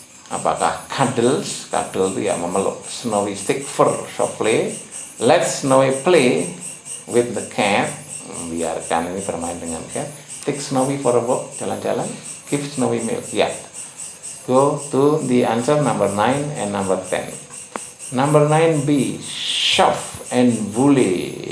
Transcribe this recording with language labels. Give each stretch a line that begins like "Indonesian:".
Indonesian: Apakah cuddles, cuddle itu ya memeluk.
English: Snowy stick fur softly. Let Snowy play with the cat.
Indonesian: Biarkan ini bermain dengan cat.
English: Take Snowy for a walk,
Indonesian: jalan-jalan.
English: Give Snowy milk. Ya. Go to the answer number 9 and number 10. Number 9B, soft and woolly.